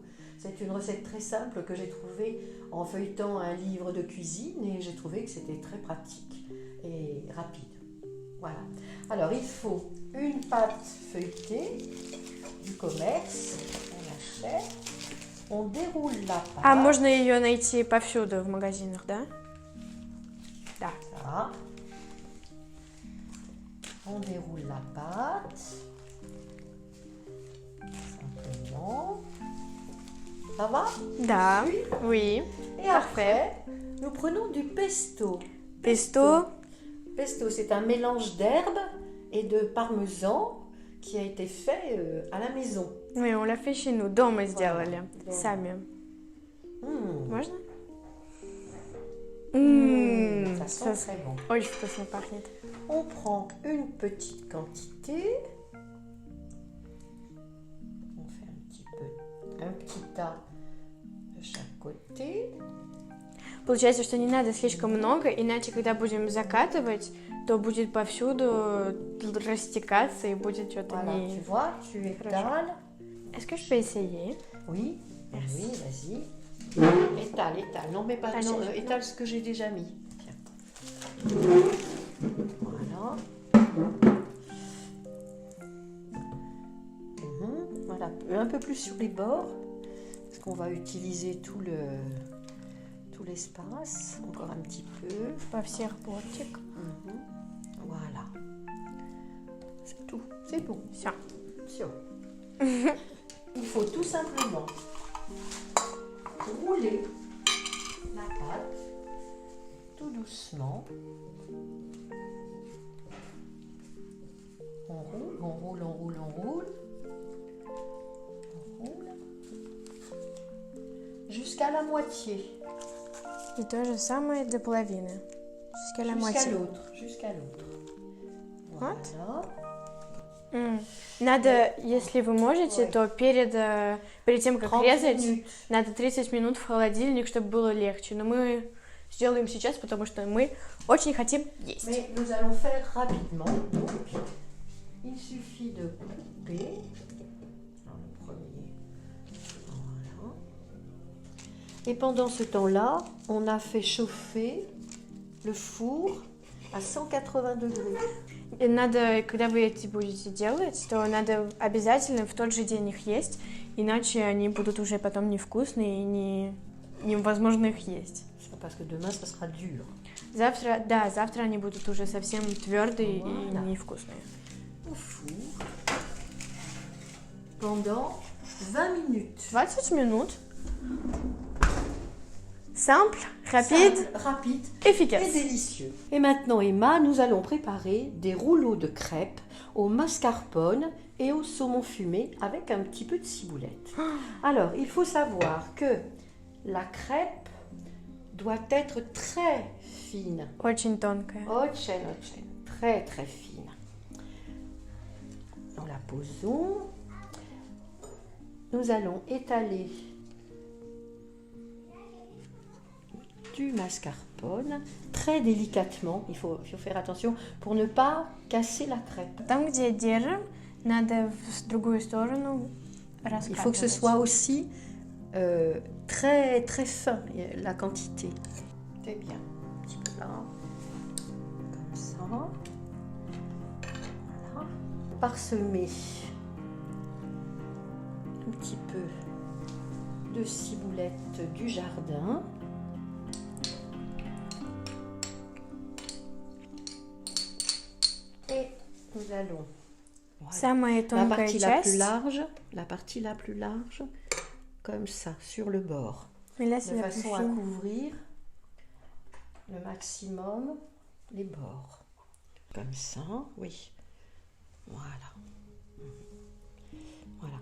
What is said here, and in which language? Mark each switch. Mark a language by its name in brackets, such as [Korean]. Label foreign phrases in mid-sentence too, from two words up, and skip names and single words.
[French] C'est une recette très simple que j'ai trouvée en feuilletant un livre de cuisine et j'ai trouvé que c'était très pratique et rapide. Voilà. Alors il faut une pâte feuilletée du commerce, on achète, on déroule la pâte. [Russian] А можно ее найти повсюду в магазинах, да? Да. [French] Ça. On déroule la pâte, simplement. Ça va? [Russian] Да. [French] Oui. Et après, nous prenons du pesto. Pesto. Pesto, c'est un mélange d'herbes et de parmesan qui a été fait à la maison. Oui, on l'a fait chez nous. [Russian] Дома сделали. Дома. Сами. Можно? [French] Ça sent très bon. [Russian] Очень вкусно пахнет. [French] On prend une petite quantité. On fait un petit tas de chaque côté. [Russian] Получается, что не надо слишком много, иначе, когда будем закатывать, то будет повсюду растекаться и будет что-то [French] Voilà, tu [Russian] не... [French] vois, tu étales. Est-ce que je peux essayer? Oui, Merci. oui, vas-y. Étale. Non, mais pas, non, étale ce que j'ai déjà mis. Tiens. Voilà. Voilà, un peu plus sur les bords, parce qu'on va utiliser tout l'espace. Encore un petit peu. [Russian] Во всех бортик. [French] Voilà. C'est tout. C'est bon. [Russian] Все. [French] Sûr. Il faut tout simplement rouler la pâte tout doucement. On roule. Jusqu'à la moitié. [Russian] И то же самое до половины. [French] Jusqu'à la moitié. Jusqu'à l'autre. [Russian] Вот. [French] Voilà. [Russian] Надо, если вы можете, то перед тем, как [French] 30 [Russian] резать, [French] minutes. [Russian] надо 30 минут в холодильник, чтобы было легче. Но мы сделаем сейчас, потому что мы очень хотим есть. [French] Mais nous allons faire rapidement. Donc, il suffit de couper. Alors, le premier. Voilà. Et pendant ce temps-là, on a fait chauffer le four à 180 degrés. [Russian] И надо, когда вы эти будете делать, то надо обязательно в тот же день их есть, иначе они будут уже потом невкусные и невозможно их есть. [French] Parce que demain, ça sera dur. [Russian] Завтра они будут уже совсем твердые и невкусные. [French] Au four pendant 20 minutes. [Russian] 20 минут. [French] Simple, rapide, et efficace. Et délicieux. Et maintenant, Emma, nous allons préparer des rouleaux de crêpes au mascarpone et au saumon fumé avec un petit peu de ciboulette. Alors, il faut savoir que la crêpe doit être très fine. [Russian] Очень тонкая. Очень, [French] très très fine. Nous la posons. Nous allons étaler du mascarpone très délicatement. Il faut faire attention pour ne pas casser la crêpe. [Russian] Там, где держим, надо в другую сторону раскатывать. [French] Il faut que ce soit aussi très très fin, la quantité. C'est bien. Un petit peu là. Comme ça. Voilà. Parsemer un petit peu de ciboulette du jardin. Et nous allons [Russian] Самая тонкая часть. [French] la partie la plus large, comme ça, sur le bord, Mais là, de c'est la plus façon à fine. couvrir le maximum les bords. Comme ça, oui. Voilà. Voilà.